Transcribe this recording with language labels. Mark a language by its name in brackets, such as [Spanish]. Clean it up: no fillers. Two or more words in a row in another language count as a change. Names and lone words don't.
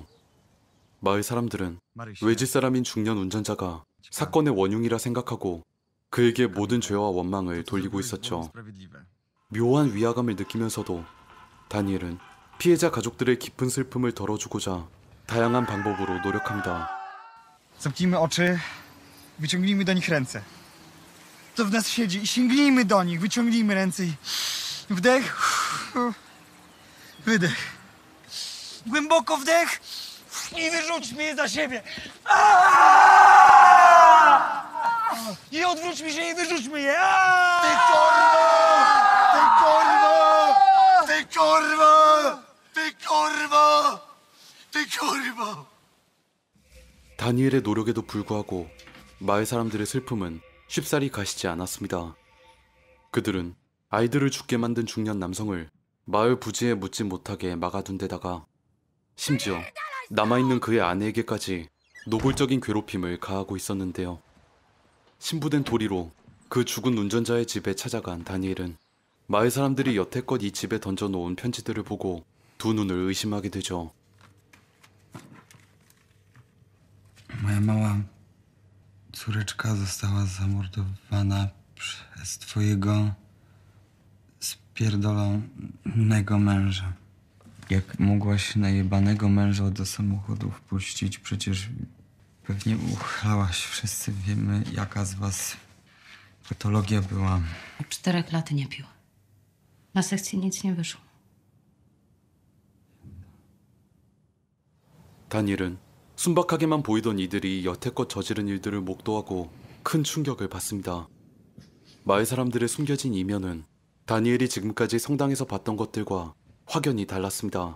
[Korean] 마을 사람들은 외지 사람인 중년 운전자가 사건의 원흉이라 생각하고 그에게 모든 죄와 원망을 돌리고 있었죠. 묘한 위화감을 느끼면서도 다니엘은 피해자 가족들의 깊은 슬픔을 덜어주고자 다양한 방법으로 노력합니다. [Polish] Zamknijmy oczy, wyciągnijmy do nich ręce. To w nas siedzi i sięgnijmy do nich, wyciągnijmy ręce i wdech, wydech. Głęboko wdech i wyrzućmy je za siebie. I odwróćmy się i wyrzućmy je. Ty kurwa! Ty kurwa! Ty kurwa! Ty kurwa! Ty kurwa! [Korean] 다니엘의 노력에도 불구하고 마을 사람들의 슬픔은 쉽사리 가시지 않았습니다. 그들은 아이들을 죽게 만든 중년 남성을 마을 부지에 묻지 못하게 막아둔 데다가 심지어 남아있는 그의 아내에게까지 노골적인 괴롭힘을 가하고 있었는데요. 신부된 도리로 그 죽은 운전자의 집에 찾아간 다니엘은 마을 사람들이 여태껏 이 집에 던져놓은 편지들을 보고 두 눈을 의심하게 되죠. [Polish] Moja mała córeczka została zamordowana przez twojego spierdolonego męża. Jak mogłaś najebanego męża do samochodu wpuścić? Przecież pewnie uchlałaś. Wszyscy wiemy, jaka z was patologia była. Od 4 lat nie pił. Na sekcji nic nie wyszło. [Korean] 다니엘은 순박하게만 보이던 이들이 여태껏 저지른 일들을 목도하고 큰 충격을 받습니다. 마을 사람들의 숨겨진 이면은 다니엘이 지금까지 성당에서 봤던 것들과 확연히 달랐습니다.